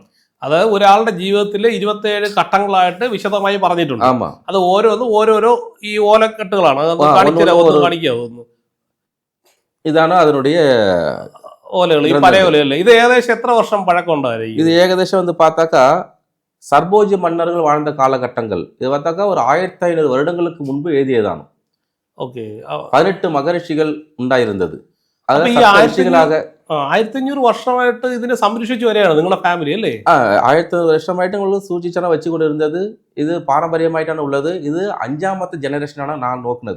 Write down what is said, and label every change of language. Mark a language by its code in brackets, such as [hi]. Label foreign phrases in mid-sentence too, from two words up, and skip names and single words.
[ml] അത് ഒരാളുടെ ജീവിതത്തിൽ 27 ഘട്ടങ്ങളായിട്ട് വിശദമായി പറഞ്ഞിട്ടുണ്ട്. അത് ഓരോരോ ഈ ഓലക്കെട്ടുകളാണ്, കാണിക്കാവുന്നു. ഇതാണ് അതിനുடைய ഓലകൾ, ഈ പല ഓലയല്ലേ. ഇത് ഏകദേശം എത്ര വർഷം പഴക്കം ഉണ്ടായിരിക്കും? ഇത് ഏകദേശം [ta] பார்த்தாக்கா சர்போஜி மன்னர்கள் வாழ்ந்த காலகட்டங்கள், இது பார்த்தாக்கா ஒரு 1500 வருடங்களுக்கு முன்பு எழுதியതാണ്. [ml] ഓക്കെ. 18 മഹർഷികൾ ഉണ്ടായിരുന്നത്. അത് 1500 വർഷമായിട്ട് ഇതിനെ സംരക്ഷിച്ചു വരെയാണ് നിങ്ങളുടെ ഫാമിലി അല്ലേ? 1500 വർഷമായിട്ട് നിങ്ങൾ സൂക്ഷിച്ചാണ് വെച്ചുകൊണ്ടിരുന്നത്. ഇത് പാരമ്പര്യമായിട്ടാണ് ഉള്ളത്. ഇത് 5ാമത്തെ ജനറേഷനാണ് நான் നോക്കുന്നത്.